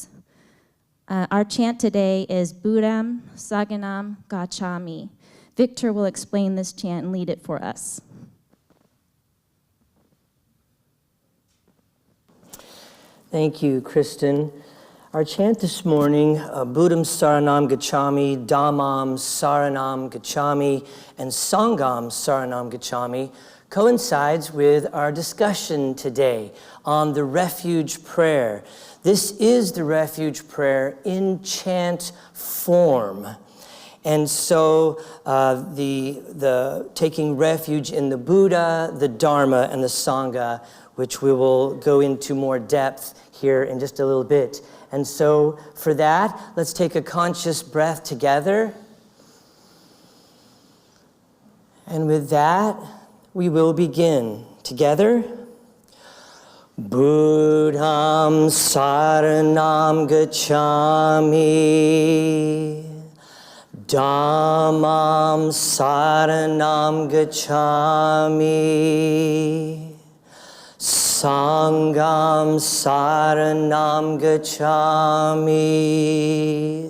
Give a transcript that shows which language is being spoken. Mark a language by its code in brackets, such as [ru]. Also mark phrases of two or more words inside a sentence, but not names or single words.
[en] Our chant today is [pi] Buddham Saranam Gacchami. [en] Victor will explain this chant and lead it for us. Thank you, Kristen. Our chant this morning, [pi] Buddham Saranam Gacchami, Dhammam Saranam Gacchami, and Sangham Saranam Gacchami, [en] coincides with our discussion today on the Refuge prayer. This is the Refuge prayer in chant form. And so the taking refuge in the Buddha, the Dharma, and the Sangha, which we will go into more depth here in just a little bit. And so for that, let's take a conscious breath together. And with that, we will begin together. [pi] Buddham Saranam Gacchami, Dhammam Saranam Gacchami, Sangham Saranam Gacchami.